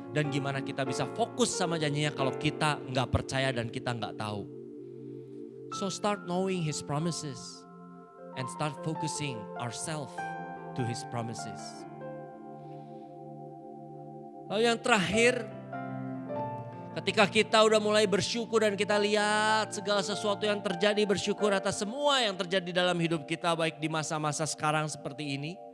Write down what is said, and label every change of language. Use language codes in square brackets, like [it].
[id] Dan gimana kita bisa fokus sama janjinya kalau kita nggak percaya dan kita nggak tahu. [en] So start knowing his promises and start focusing ourselves to his promises. [id] Lalu yang terakhir, ketika kita udah mulai bersyukur dan kita lihat segala sesuatu yang terjadi, bersyukur atas semua yang terjadi dalam hidup kita baik di masa-masa sekarang seperti ini.